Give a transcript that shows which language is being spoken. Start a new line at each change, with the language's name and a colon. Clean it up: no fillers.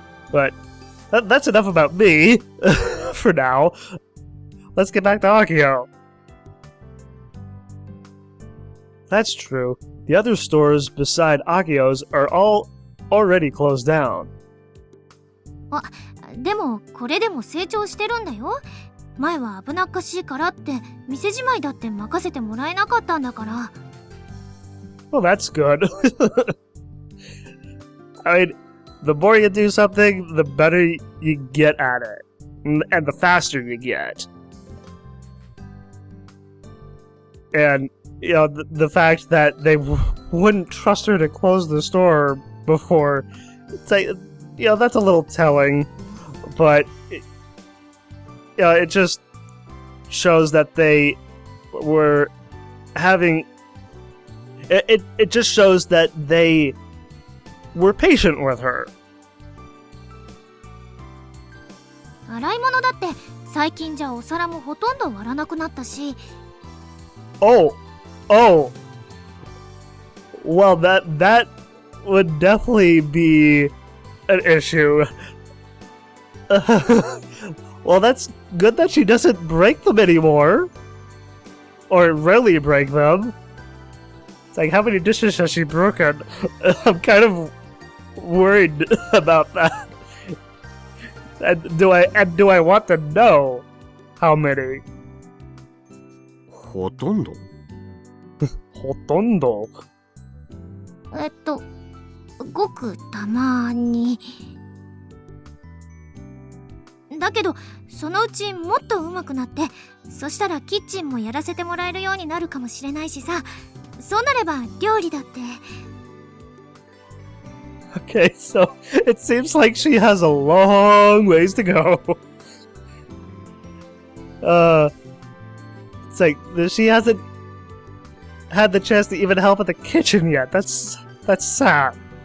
English: But that's enough about me for now. Let's get back to Akiho. That's true. The other stores beside Akiho's are all already closed down.
Japanese: でもこれでも成長してるんだよ。前は危なっかしいからって店じまいだって任せてもらえなかったんだから。
English: Well, that's good. I mean, the more you do something, the better you get at it. And the faster you get. And, you know, the fact that they wouldn't trust her to close the store before, it's like, you know, that's a little telling. But, you know, it just shows that they were having... It just shows that they were patient with her.
Japanese: 洗い物だって最近じゃお皿もほとんど割らなくなったし。
English: Oh. Well, that would definitely be an issue. Well, that's good that she doesn't break them anymore. Or rarely break them. It's like, how many dishes has she broken? I'm kind of worried about that. And do I want to know how many?
Japanese: ほとんどほとんどごくたまに。だけどそのうちもっと上手くなって、そしたらキッチンもやらせてもらえるようになるかもしれないしさ。そうなれば料理だって。
English: Okay, so it seems like she has a long ways to go. It's like she hasn't had the chance to even help at the kitchen yet. That's sad.